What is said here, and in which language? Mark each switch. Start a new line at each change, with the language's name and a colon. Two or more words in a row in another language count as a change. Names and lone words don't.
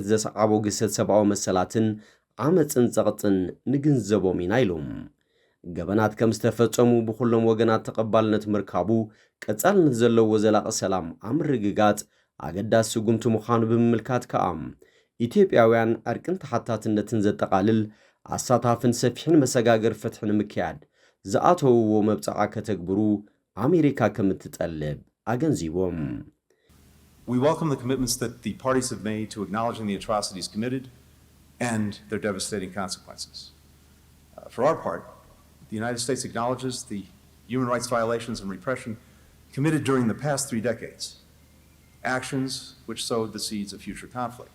Tigrinya: ዘሰዓቦ ግሰት ሰብኣዊ መሰላትን ዓመፅን ጸቕጥን ንግንዘቦም ኢና ኢሎም ገበናት ከም ዝተፈጸሙ ብኩሎም ወገናት ተቐባልነት ምርካቡ ቀጻልነት ዘለዎ ዘላቂ ሰላም ኣምርግጋጽ ኣገዳሲ ጉምቲ ምዃኑ ብምምልካት ከዓ ኢትዮጵያውያን ዕርቅን ተሓታትነትን ዘጠቓልል ኣሳታፍን ሰፊሕን መሰጋገር ፍትሕን ምክያድ ዝኣተውዎ መብጽዓ ከተግብሩ ኣሜሪካ ከም እትጠልብ ኣገንዚቦም
English: We welcome the commitments that the parties have made to acknowledging the atrocities committed and their devastating consequences. For our part, the United States acknowledges the human rights violations and repression committed during the past 3 decades, actions which sowed the seeds of future conflict.